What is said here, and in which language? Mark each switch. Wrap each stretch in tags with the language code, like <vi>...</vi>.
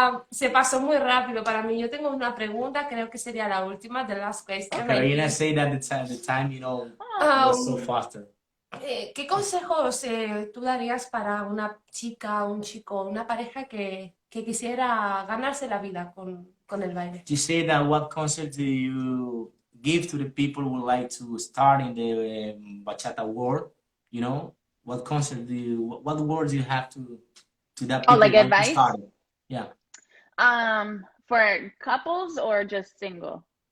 <es>Se pasó muy rápido para mí. Yo tengo una pregunta, creo que sería la última,</es> <en>the last question. Carolina say that the time, you know, was so faster.</en> <es>¿Qué consejos tú darías para una chica, un chico, una pareja que quisiera ganarse la vida con el baile?</es> <en>You say that what concept do you give to the people who would like to start in the bachata world? You know, what concept what words do you have to that people like who want to start? Yeah. For couples or just single?</en>